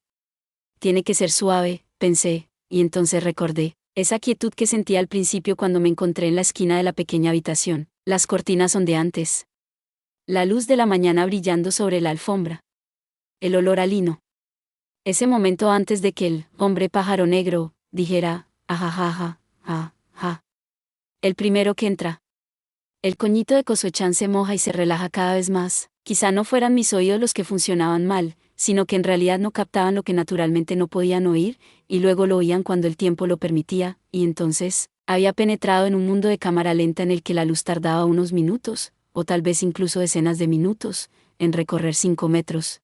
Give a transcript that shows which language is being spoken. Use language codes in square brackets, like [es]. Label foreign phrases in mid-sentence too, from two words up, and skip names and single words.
[es] Tiene que ser suave, pensé, y entonces recordé esa quietud que sentía al principio cuando me encontré en la esquina de la pequeña habitación, las cortinas ondeantes, la luz de la mañana brillando sobre la alfombra, el olor a lino. Ese momento antes de que el hombre pájaro negro dijera, ajajaja, ja, ja. El primero que entra. El coñito de Kosuechan se moja y se relaja cada vez más. Quizá no fueran mis oídos los que funcionaban mal, sino que en realidad no captaban lo que naturalmente no podían oír, y luego lo oían cuando el tiempo lo permitía, y entonces, había penetrado en un mundo de cámara lenta en el que la luz tardaba unos minutos, o tal vez incluso decenas de minutos, en recorrer 5 metros.